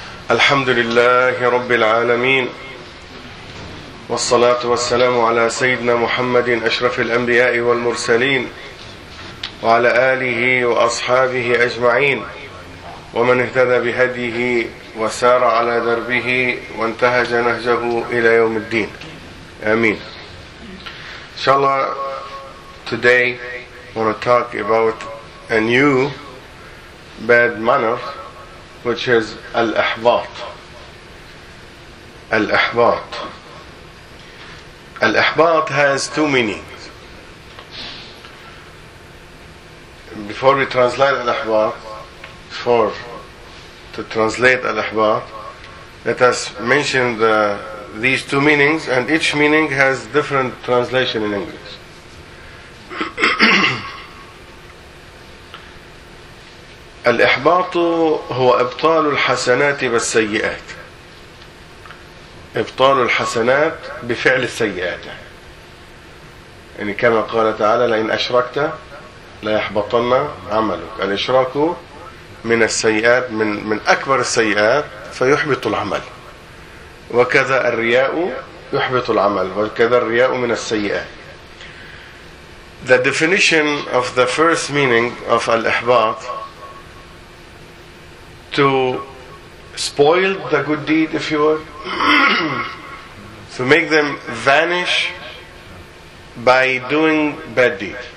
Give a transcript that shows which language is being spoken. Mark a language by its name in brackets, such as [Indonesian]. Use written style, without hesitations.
[Arabic] الحمد لله رب العالمين، والصلاة والسلام على سيدنا محمد أشرف الأنبياء والمرسلين، وعلى آله وأصحابه أجمعين، ومن اهتدى بهديه وسار على دربه وانتهج نهجه إلى يوم الدين، آمين. [English] إن شاء الله today I want to talk about a new bad manner, which is al-ahbat. Al-ahbat. Al-ahbat has two meanings. Before we translate al-ahbat, let us mention these two meanings, and each meaning has different translation in English. [Arabic] الإحباط هو إبطال الحسنات بالسيئات. إبطال الحسنات بفعل السيئات. يعني كما قال تعالى: لئن أشركت ليحبطن عملك. الإشراك من السيئات، من أكبر السيئات، فيحبط العمل. وكذا الرياء يحبط العمل، وكذا الرياء من السيئات. [English] The definition of the first meaning of الإحباط: to spoil the good deed, if you will, to make them vanish by doing bad deed.